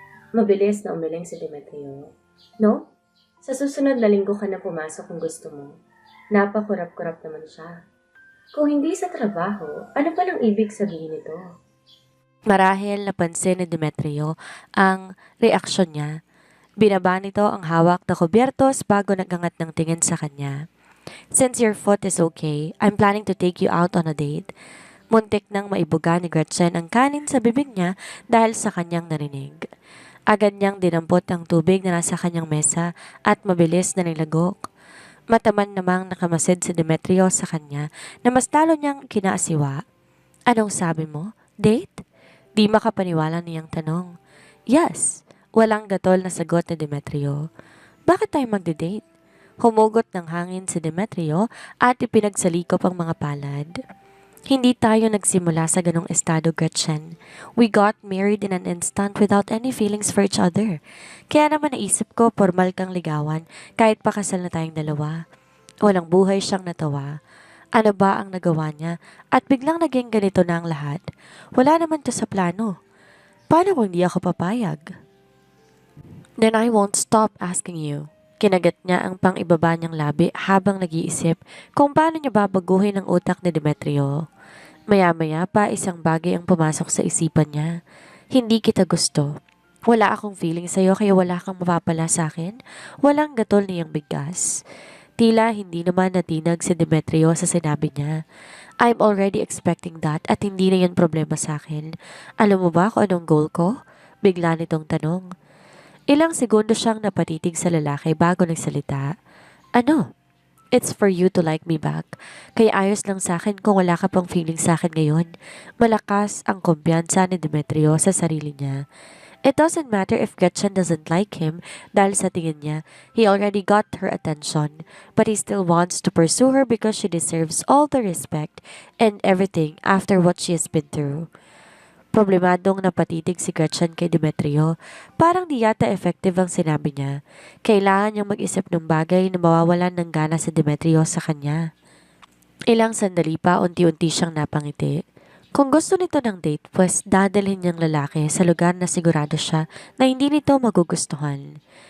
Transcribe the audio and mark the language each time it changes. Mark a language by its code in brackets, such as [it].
[tl] Mabilis na umiling si Demetrio. No? Sa susunod na linggo ka na pumasok kung gusto mo. Napakurap-kurap naman siya. Kung hindi sa trabaho, ano pa lang ibig sabihin nito? Marahil napansin ni Demetrio ang reaksyon niya. Binaba nito ang hawak na kubyertos bago nagangat ng tingin sa kanya. [en] Since your foot is okay, I'm planning to take you out on a date. [tl] Muntik nang maibuga ni Gretchen ang kanin sa bibig niya dahil sa kanyang narinig. Agad niyang dinampot ang tubig na nasa kanyang mesa at mabilis na nilagok. Mataman namang nakamasid si Demetrio sa kanya na mas lalo niyang kinaasiwa. Anong sabi mo? Date? Di makapaniwala niyang tanong. Yes, walang gatol na sagot ni Demetrio. Bakit tayo magde-date? Humugot ng hangin si Demetrio at ipinagsalikop ang mga palad. Hindi tayo nagsimula sa ganong estado, Gretchen. [en] We got married in an instant without any feelings for each other. [tl] Kaya naman naisip ko formal kang ligawan kahit pakasal na tayong dalawa. Walang buhay siyang natawa. Ano ba ang nagawa niya at biglang naging ganito na ang lahat? Wala naman to sa plano. Paano kung di ako papayag? [en] Then I won't stop asking you. [tl] Kinagat niya ang pang-ibaba niyang labi habang nag-iisip kung paano niya babaguhin ang utak ni Demetrio. Maya-maya pa isang bagay ang pumasok sa isipan niya. Hindi kita gusto. Wala akong feeling sa'yo kaya wala kang mapapala sa akin. Walang gatol niyang bigas. Tila hindi naman natinag si Demetrio sa sinabi niya. [en] I'm already expecting that [tl] at hindi na yan problema sa akin. Alam mo ba kung anong goal ko? Bigla nitong tanong. Ilang segundo siyang napatitig sa lalaki bago nagsalita. Ano? [en] It's for you to like me back. [tl] Kaya ayos lang sa akin kung wala ka pang feeling sa akin ngayon. Malakas ang kumpiyansa ni Demetrio sa sarili niya. [en] It doesn't matter if Gretchen doesn't like him [tl] dahil sa tingin niya, [en] he already got her attention. But he still wants to pursue her because she deserves all the respect and everything after what she has been through. [tl] Problemadong napatitig si Gretchen kay Demetrio. Parang di yata effective ang sinabi niya. Kailangan niyang mag-isip ng bagay na mawawalan ng gana si Demetrio sa kanya. Ilang sandali pa unti-unti siyang napangiti. Kung gusto nito ng date, pues dadalhin niyang lalaki sa lugar na sigurado siya na hindi nito magugustuhan.